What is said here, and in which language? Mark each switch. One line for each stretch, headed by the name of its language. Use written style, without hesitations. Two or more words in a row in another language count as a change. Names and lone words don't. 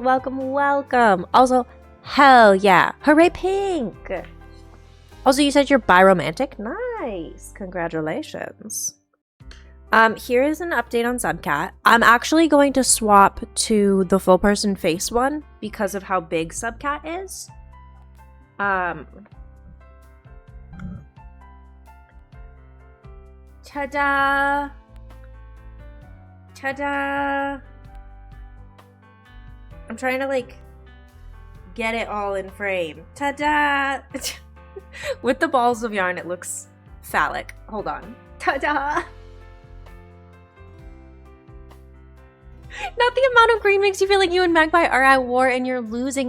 English: Welcome, welcome. Also, hell yeah. Hooray, pink. Also, you said you're bi-romantic. Nice. Congratulations. Here is an update on Subcat. I'm actually going to swap to the full person face one because of how big Subcat is. Ta-da! Ta-da! I'm trying to, like, get it all in frame. Ta-da! With the balls of yarn, it looks phallic. Hold on. Ta-da! Not the amount of green makes you feel like you and Magpie are at war and you're losing.